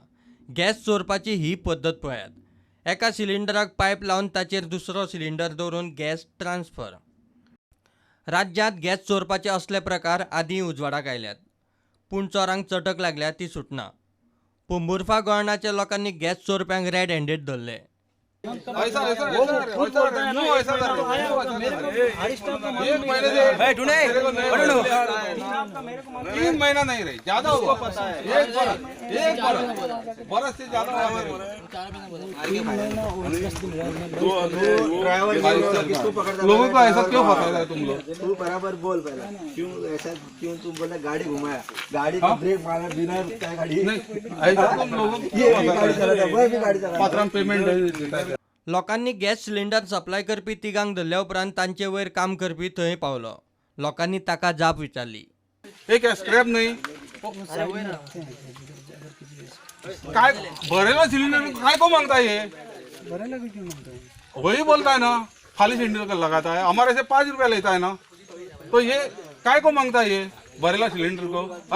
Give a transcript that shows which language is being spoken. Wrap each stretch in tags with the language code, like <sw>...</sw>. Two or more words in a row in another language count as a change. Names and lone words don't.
<kok>गॅस चोरपाची ही पद्दत पळयात. एका सिलिंडराक पायप लावन ताचेर दुसरो सिलिंडर दवरून गॅस ट्रान्सफर. राज्यांत गॅस चोरपाचे असले प्रकार आदीं उजवाडाक आयल्यात, पूण चोरांक चटक लागल्या ती सुटना. पोंबुर्फा गोळणाच्या लोकांनी गॅस चोरप्यांक</kok> <en>red handed</en> <kok>धरले.</kok> <hi>ऐसा ऐसा क्यों ऐसा कर रहे हो? 1 महीने से 3 महीना नहीं रही, ज्यादा हुआ। एक बरस से ज्यादा हुआ। लोगों को ऐसा क्यों फंसा रहे तुम लोग? तू बराबर बोल पहले, क्यों ऐसा, क्यों तुम बोले गाड़ी घुमाया, गाड़ी का ब्रेक मारा बिना क्या गाड़ी नहीं, ऐसा तुम लोगों को पात्रांक पेमेंट देता है।</hi> <kok>लोकांनी गॅस सिलिंडर सप्लाय करपी तिगांक धरल्या उपरांत तांचे वयर काम करपी थंय पावलो. लोकांनी ताका जाप विचारली.</kok> <hi>ये क्या स्क्रैप नहीं? काय भरेला सिलेंडर काय को मांगता है ये? भरेला क्यों मांगता है? वही बोलता है ना, खाली सिलेंडर लगाता है, हमारे से 5 रुपया लेता है ना, तो ये काय को मांगता है ये भरेला सिलेंडर को?</hi>